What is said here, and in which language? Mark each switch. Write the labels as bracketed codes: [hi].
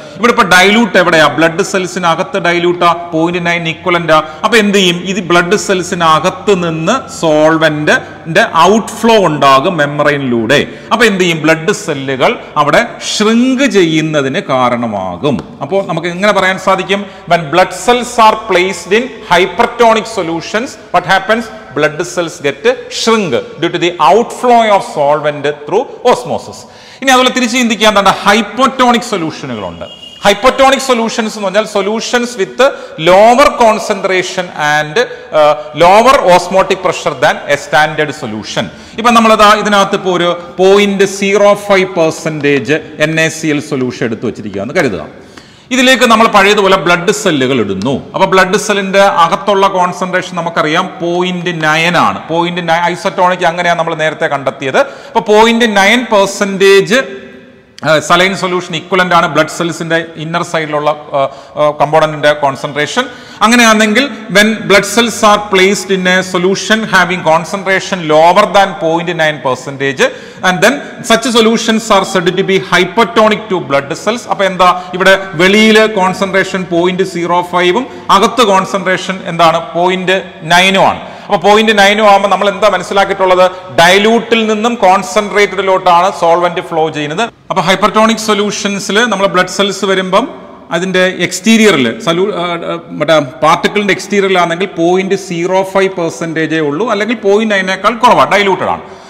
[ml] ഇവിടെ ഇപ്പൊ ഡൈലൂട്ട് എവിടെയാ, ബ്ലഡ് സെൽസിനകത്ത് ഡൈലൂട്ടാ, 0.9 ഇക്വലന്റാ. അപ്പൊ എന്ത് ചെയ്യും, ഇത് ബ്ലഡ് സെൽസിനകത്ത് നിന്ന് സോൾവെന്റിന്റെ ഔട്ട്ഫ്ലോ ഉണ്ടാകും മെമ്മറൈനിലൂടെ. അപ്പൊ എന്ത് ചെയ്യും, ബ്ലഡ് സെല്ലുകൾ അവിടെ ഷ്രിങ്ക് ചെയ്യുന്നതിന് കാരണമാകും. അപ്പോൾ നമുക്ക് എങ്ങനെ പറയാൻ സാധിക്കും, [en] when blood cells are placed in hypertonic solutions, what happens, blood cells get shrink due to the outflow of solvent through osmosis. [ml] ഇനി അതുപോലെ തിരിച്ച് ചിന്തിക്കാൻ ഹൈപ്പോട്ടോണിക് സൊല്യൂഷനുകളുണ്ട്. ഹൈപ്പോട്ടോണിക് സൊല്യൂഷൻസ് എന്ന് പറഞ്ഞാൽ [en] Solutions with lower concentration and lower osmotic pressure than a standard solution. [ml] ഇപ്പൊ നമ്മളത് ഇതിനകത്ത് ഇപ്പോൾ ഒരു 0.05% NaCl സൊല്യൂഷൻ എടുത്തു വെച്ചിരിക്കുകയെന്ന് കരുതുക. ഇതിലേക്ക് നമ്മൾ പഴയതുപോലെ ബ്ലഡ് സെല്ലുകൾ ഇടുന്നു. അപ്പൊ ബ്ലഡ് സെല്ലിന്റെ അകത്തുള്ള കോൺസെൻട്രേഷൻ നമുക്കറിയാം 0.9 ആണ്. 0.9 ഐസോട്ടോണിക് അങ്ങനെയാണ് നമ്മൾ നേരത്തെ കണ്ടെത്തിയത്. അപ്പൊ 0.9% സലൈൻ സൊല്യൂഷൻ ഇക്വലന്റ് ആണ് ബ്ലഡ് സെൽസിന്റെ ഇന്നർ സൈഡിലുള്ള കമ്പോണന്റിന്റെ കോൺസെൻട്രേഷൻ. അങ്ങനെയാണെങ്കിൽ [en] when blood cells are placed in a solution having concentration lower than 0.9% and then such solutions are said to be hypertonic to blood cells. [ml] അപ്പൊ എന്താ, ഇവിടെ വെളിയിലെ കോൺസെൻട്രേഷൻ 0.05 അകത്ത് concentration എന്താണ് 0.9 ആണ്. അപ്പൊ 0.9 ആകുമ്പോൾ നമ്മൾ എന്താ മനസ്സിലാക്കിയിട്ടുള്ളത്, ഡൈലൂട്ടിൽ നിന്നും കോൺസെൻട്രേറ്റഡിലോട്ടാണ് സോൾവെന്റ് ഫ്ലോ ചെയ്യുന്നത്. അപ്പൊ ഹൈപ്പർട്ടോണിക് സൊല്യൂഷൻസിൽ നമ്മൾ ബ്ലഡ് സെൽസ് വരുമ്പം അതിന്റെ എക്സ്റ്റീരിയറിൽ മറ്റേ പാർട്ടിക്കിളിന്റെ എക്സ്റ്റീരിയറിലാണെങ്കിൽ 0.05% ഉള്ളൂ, അല്ലെങ്കിൽ 0.9 കുറവാണ്, ഡൈലൂട്ടഡ് ആണ്.